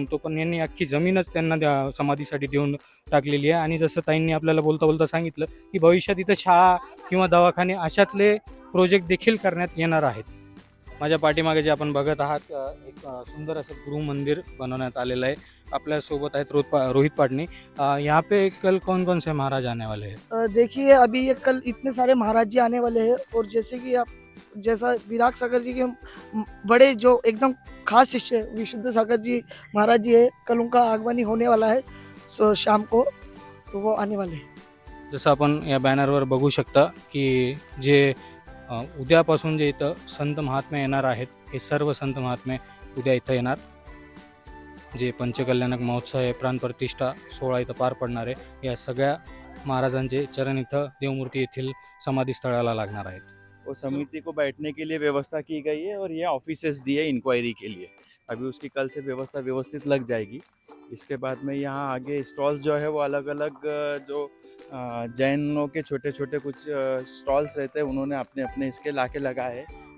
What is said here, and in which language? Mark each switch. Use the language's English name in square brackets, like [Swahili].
[Marathi] म्हणतो, पण यांनी अख्खी जमीनच त्यांना समाधीसाठी देऊन टाकलेली आहे. आणि जसं ताईंनी आपल्याला बोलता बोलता सांगितलं की भविष्यात इथं शाळा किंवा दवाखाने अशातले प्रोजेक्ट देखील करण्यात येणार आहेत. माझ्या पाठीमागे जे आपण बघत आहात एक सुंदर असं गृह मंदिर बनवण्यात आलेलं आहे. आपल्यासोबत आहेत रोहित पाटनी. [Hindi] यहाँ पे कल कौन कौन से महाराज आने वाले हैं? देखिए अभी ये कल इतने सारे महाराज जी आने वाले हैं, और जैसे कि आप जैसा विराग सागर जी के बड़े जो एकदम खास शिष्य विशुद्ध सागर जी महाराज जी है, कल उनका आगमनी होने वाला है शाम को, तो वो आने वाले हैं। [Marathi] जसं आपण या बॅनरवर बघू शकता की जे उद्यापासून जे इथं संत महात्मे येणार आहेत, हे सर्व संत महात्मे उद्या इथं येणार. जे पंचकल्याणक महोत्सव आहे, प्राणप्रतिष्ठा सोहळा इथं पार पडणार आहे. या सगळ्या महाराजांचे चरण इथं देवमूर्ती येथील समाधी स्थळाला लागणार आहेत. [Hindi] वो समिति को बैठने के लिए व्यवस्था की गई है, और ये ऑफिसेस दिए इंक्वायरी के लिए. अभी उसकी कल से व्यवस्था व्यवस्थित लग जाएगी. इसके बाद में यहाँ आगे स्टॉल्स जो है वो अलग अलग जो जैनों के छोटे छोटे कुछ स्टॉल्स रहते हैं, उन्होंने अपने अपने इसके लाके लगाए हैं.